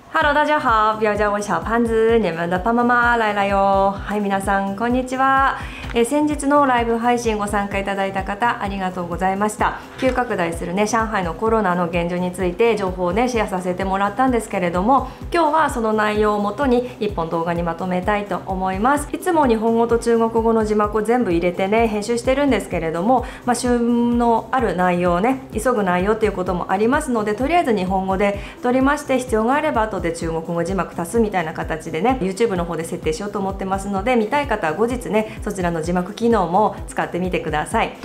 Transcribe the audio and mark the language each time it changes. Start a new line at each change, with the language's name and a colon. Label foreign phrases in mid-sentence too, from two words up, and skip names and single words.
Chinese: Hello，大家好，不要叫我小胖子，你们的胖妈妈来了よ。
Japanese: はい、皆さんこんにちは。先日のライブ配信ご参加いただいた方ありがとうございました。急拡大するね上海のコロナの現状について情報をねシェアさせてもらったんですけれども、今日はその内容をもとに1本動画にまとめたいと思います。いつも日本語と中国語の字幕を全部入れてね編集してるんですけれども、旬のある内容をね急ぐ内容っていうこともありますので、とりあえず日本語で撮りまして、必要があれば後で中国語字幕足すみたいな形でね YouTube の方で設定しようと思ってますので、見たい方は後日ねそちらの字幕機能も使ってみてください。